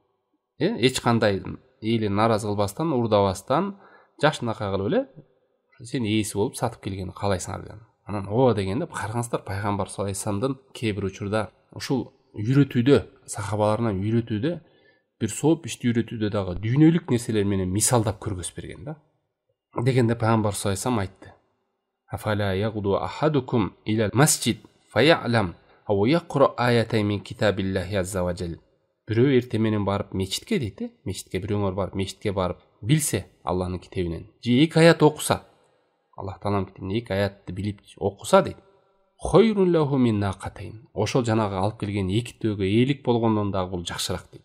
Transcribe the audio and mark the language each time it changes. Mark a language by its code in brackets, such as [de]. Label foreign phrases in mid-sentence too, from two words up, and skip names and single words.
[ky] Эч кандай эли нааразы кылбастан, урдабастан, жашынакай кылып эле сен ээси болуп сатып келгени каалайсыңар деген. Анан ооба дегенде караңыздар, пайгамбар [ar] صلى الله عليه وسلم [ky] кээ бир учурда ушул үйрөтүүдө, сахабаларына үйрөтүүдө, бир сооп ишти үйрөтүүдө дагы дүйнөлүк нерселер менен мисалдап көргөзүп берген да. Дегенде пайгамбар [ar] صلى الله عليه وسلم [ky] айтты: [ar] "أفلا يغدو أحدكم إلى مسجد فيعلم أو يقرأ آيتين من كتاب الله عز و جل." [ky] Бирөө эрте менен барып мечитке дейт, мечитке бирөөңөр барып мечитке барып билсе Аллахтын китебинен, же эки аят окуса, Аллах тааланын китебинен эки аятты билип окуса дейт. [ar] خير له من ناقتين. [ky] Ошол жанагы алып келген эки төөгө ээлик болгондон дагы бул жакшыраак дейт.